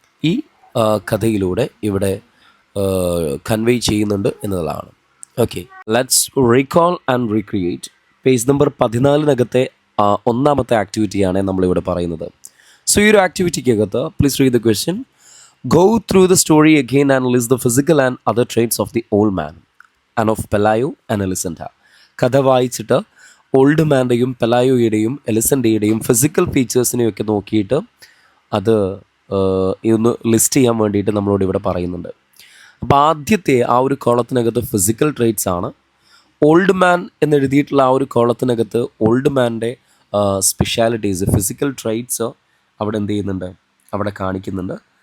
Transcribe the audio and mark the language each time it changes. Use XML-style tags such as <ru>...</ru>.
<ml>ഈ കഥയിലൂടെ ഇവിടെ കൺവേ ചെയ്യുന്നുണ്ട് എന്നതാണ്.</ml> <en>Okay, let's recall and recreate. Page number 14</en> <ml>ഒന്നാമത്തെ ആക്ടിവിറ്റിയാണ് നമ്മളിവിടെ പറയുന്നത്.</ml> <en>so</en> <ml>ഈ ഒരു ആക്ടിവിറ്റിക്കകത്ത്</ml> <en>Please read the question. Go through the story again and list the physical and other traits of the old man and of Pelayo and Elisenda.</en> <ml>കഥ വായിച്ചിട്ട് old മാൻ്റെയും പെലായോയുടെയും എലിസൻഡയുടെയും physical ഫീച്ചേഴ്സിനെയൊക്കെ നോക്കിയിട്ട് അത് ഒന്ന് ലിസ്റ്റ് ചെയ്യാൻ വേണ്ടിയിട്ട് നമ്മളോട് ഇവിടെ പറയുന്നുണ്ട്. അപ്പോൾ ആദ്യത്തെ ആ ഒരു കോളത്തിനകത്ത് ഫിസിക്കൽ ട്രേറ്റ്സ് ആണ്. ഓൾഡ് മാൻ എന്നെഴുതിയിട്ടുള്ള ആ ഒരു കോളത്തിനകത്ത് ഓൾഡ് മാൻ്റെ സ്പെഷ്യാലിറ്റീസ്, ഫിസിക്കൽ ട്രേറ്റ്സ് അവിടെ എന്ത് ചെയ്യുന്നുണ്ട്? അവിടെ കാണിക്കുന്നുണ്ട്.</ml>